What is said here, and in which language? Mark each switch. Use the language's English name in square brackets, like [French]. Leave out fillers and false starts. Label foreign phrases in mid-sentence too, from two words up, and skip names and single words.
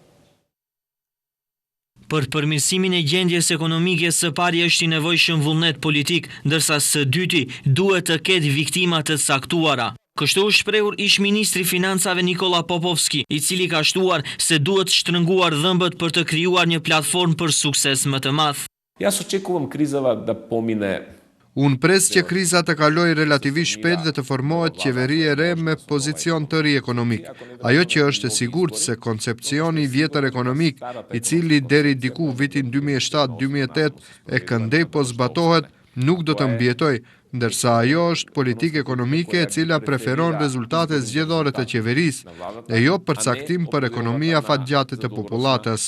[Albanian] Për përmirësimin e gjendjes ekonomike së pari është i nevojshëm vullnet politik, ndërsa së dyti duhet të ketë viktima të caktuara. Kështu është shprehur ish-ministri i Financave Nikola Popovski, i cili ka shtuar se duhet shtrënguar dhëmbët për të krijuar një platformë për sukses më të madh. [Macedonian] Јас очекувам кризава да помине. [Albanian] Unë pres që kriza të kaloj relativisht shpejt dhe të formohet qeveri e re me pozicion të ri ekonomik. Ajo që është e sigurt se koncepcioni vjetër ekonomik, i cili deri diku vitin 2007-2008 e këndej po zbatohet, nuk do të mbjetoj, ndërsa ajo është politikë ekonomike e cila preferon rezultate zgjedhore të qeverisë, e jo përcaktim për ekonomia fatgjate të popullatës.